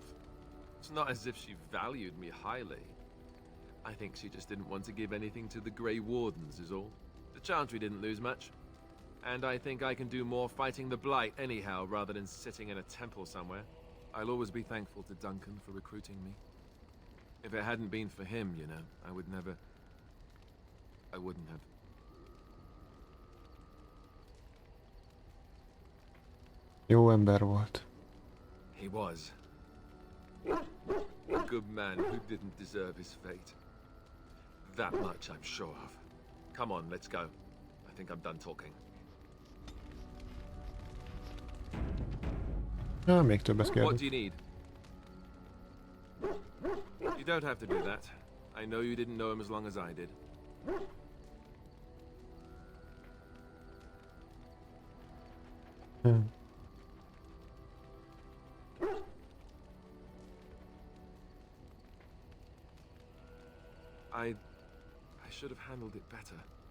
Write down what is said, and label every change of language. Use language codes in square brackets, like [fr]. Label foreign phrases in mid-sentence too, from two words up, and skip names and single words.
[en] It's not as if she valued me highly. I think she just didn't want to give anything to the Grey Wardens, is all. The Chantry didn't lose much. And I think I can do more fighting the Blight anyhow, rather than sitting in a temple somewhere. I'll always be thankful to Duncan for recruiting me. If it hadn't been for him, you know, I wouldn't have. [hu] Jó ember volt. [en] He was. A good man who didn't deserve his fate. That much I'm sure of. Come on, let's go. I think I'm done talking. [hu] Még több ezt [en] What [hu] kérdez. [en] do you need? You don't have to do that. I know you didn't know him as long as I did. I should have handled it better.